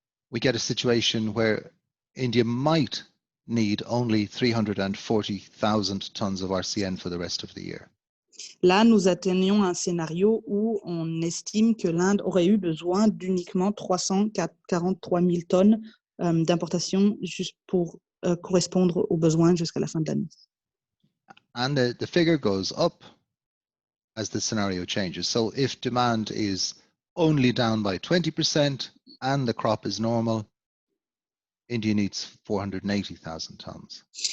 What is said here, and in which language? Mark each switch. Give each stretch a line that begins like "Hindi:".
English: We get a situation where India might need only 340,000 tons of RCN for the rest of the year.
French: Là, nous atteignons un scénario où on estime que l'Inde aurait eu besoin d'uniquement 343 000 tonnes d'importation juste pour correspondre aux besoins jusqu'à la fin de l'année.
English: And the figure goes up as the scenario changes. So if demand is only down by 20% and the crop is normal, India needs 480,000 tons.